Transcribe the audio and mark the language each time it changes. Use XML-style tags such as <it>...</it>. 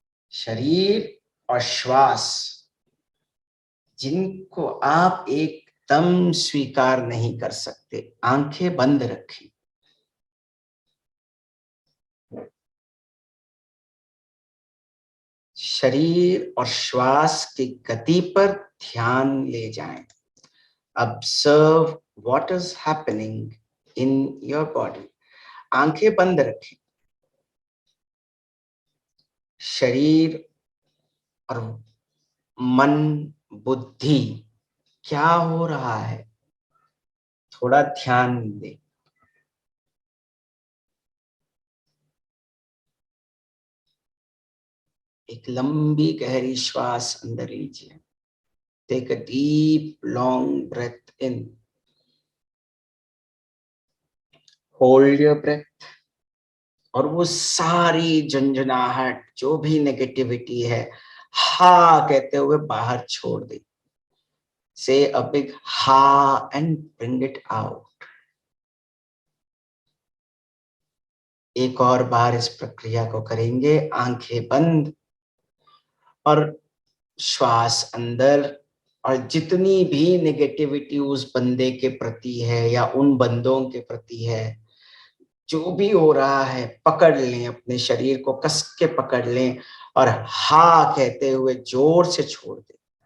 <hi>शरीर और श्वास जिनको आप एकदम स्वीकार नहीं कर सकते, आंखें बंद रखें। शरीर और श्वास की गति पर ध्यान ले जाएं।</hi> <en>Observe what is happening in your body.</en> <hi>आंखें बंद रखें। शरीर और मन, बुद्धि, क्या हो रहा है, थोड़ा ध्यान दें। एक लंबी गहरी श्वास अंदर लीजिए।</hi> <en>Take a deep long breath in. Hold your breath.</en> <hi>और वो सारी झंझनाहट, जो भी नेगेटिविटी है, हा कहते हुए बाहर छोड़ दे।</hi> <en>Say a big ha and bring it out.</en> <hi>एक और बार इस प्रक्रिया को करेंगे। आंखें बंद और श्वास अंदर, और जितनी भी नेगेटिविटी उस बंदे के प्रति है या उन बंदों के प्रति है, जो भी हो रहा है, पकड़ लें, अपने शरीर को कस के पकड़ लें और हा कहते हुए जोर से छोड़ दें।</hi>